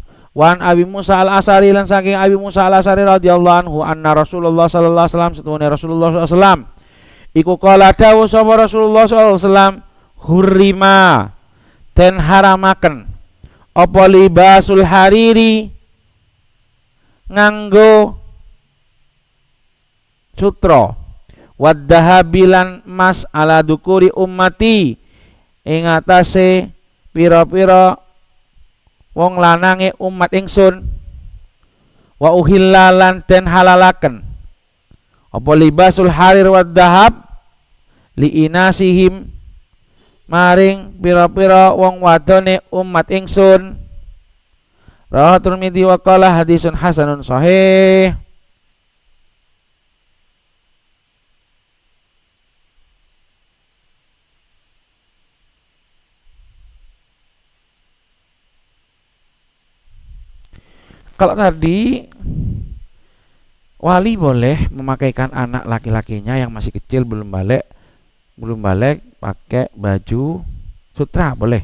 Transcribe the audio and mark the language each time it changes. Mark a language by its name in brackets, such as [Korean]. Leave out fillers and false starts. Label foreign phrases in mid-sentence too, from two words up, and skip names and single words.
[Arabic] عن أبي موسى الأشعري [Javanese] lan saking [Arabic] أبي موسى الأشعري رضي الله عنه أن رسول الله صلى الله عليه وسلم setuhune رسول الله صلى الله عليه وسلم iku قال [Javanese] dawuh sapa [Arabic] رسول الله صلى الله عليه وسلم حرم [Javanese] ten haramaken apa [Arabic] لباس الحرير [Javanese] nganggo sutra waddahabilan mas [Arabic] على ذكور أمتي [Javanese] ing atase pira-pira wong lanange umat ingsun [Arabic] وأحل [Javanese] den halalaken apa [Arabic] لباس الحرير والذهب لإناثهم [Javanese] maring pira-pira wong wadone umat ingsun. [Arabic] رواه الترمذي وقال حديث حسن صحيح. [Indonesian] Kalau tadi wali boleh memakaikan anak laki-lakinya yang masih kecil belum balik pakai baju sutra boleh.